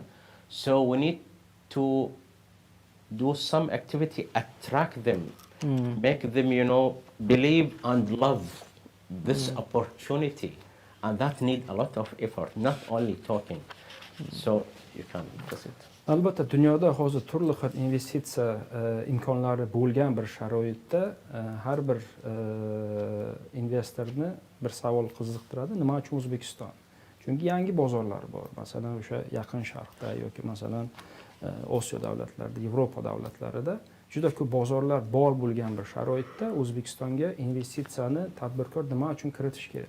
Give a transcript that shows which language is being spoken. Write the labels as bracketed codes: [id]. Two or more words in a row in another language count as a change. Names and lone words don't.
[en] So we need to do some activity, attract them, make them, believe and love this opportunity. And that needs a lot of effort, not only talking. So you can proceed. [uz] Albatta dunyoda hozir turli xil investitsiya imkonlari bo'lgan bir sharoitda har bir investorni bir savol qiziqtiradi. Nima uchun O'zbekiston? Chunki yangi bozorlar bor. Masalan, o'sha Yaqin Sharqda yoki masalan Osiyo davlatlarida, Yevropa davlatlarida juda ko'p bozorlar bor bo'lgan bir sharoitda O'zbekistonga investitsiyani tadbirkor nima uchun kiritish kerak?